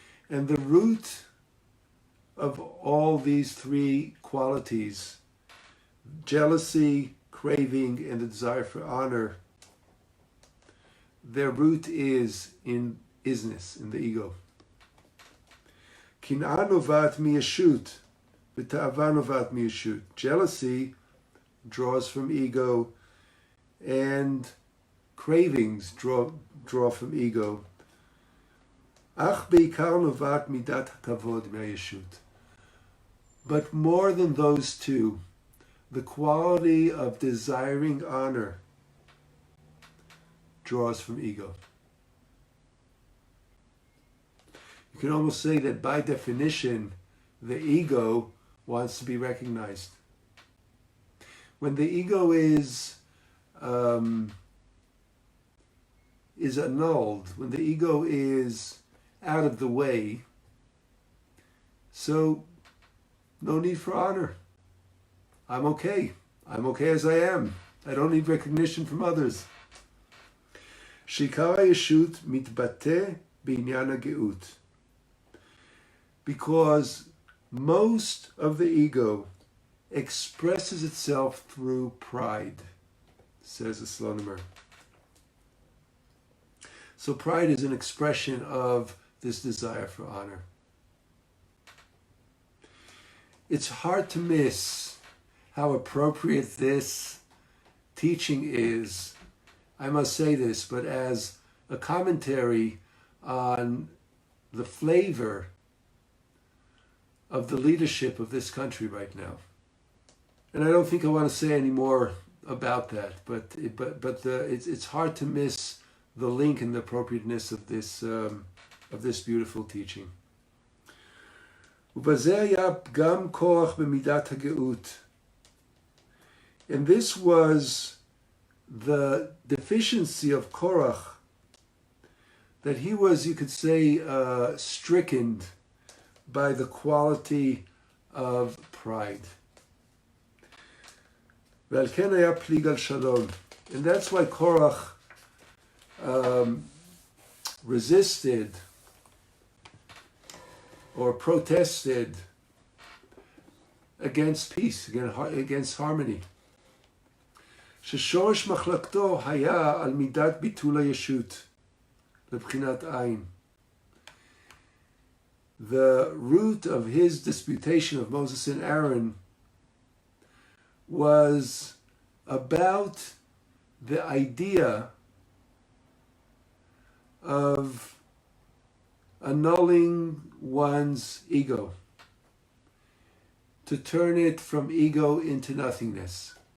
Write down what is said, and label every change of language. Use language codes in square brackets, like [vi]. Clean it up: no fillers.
[en] And the root of all these three qualities, jealousy, craving, and the desire for honor, their root is in isness, in the ego. [he] קנאה נובעת מישות, ותאווה נובעת מישות. [en] Jealousy draws from ego, and cravings draw from ego. [he] אך בעיקר נובעת מידת הכבוד מהישות. [en] But more than those two, the quality of desiring honor draws from ego. You can almost say that by definition, the ego wants to be recognized. When the ego is annulled, when the ego is out of the way, so no need for honor. I'm okay. I'm okay as I am. I don't need recognition from others. [he] שעיקר הישות מתבטא בעניין הגאות. [en] Because most of the ego expresses itself through pride, says the Slonimer. So pride is an expression of this desire for honor. It's hard to miss how appropriate this teaching is. I must say this, but as a commentary on the flavor of the leadership of this country right now. And I don't think I want to say any more about that, but it's hard to miss the link and the appropriateness of this beautiful teaching. [he] ובזה היה פגם כוח במידת הגאות. [en] And this was the deficiency of Korach, that he was, you could say, stricken by the quality of pride. [he] ועל כן היה פליג על שלום. [en] And that's why Korach resisted or protested against peace, against harmony. [he] ששורש מחלקתו היה על מידת ביטול הישות, לבחינת עין. [en] The root of his disputation of Moses and Aaron was about the idea of annulling one's ego, to turn it from ego into nothingness.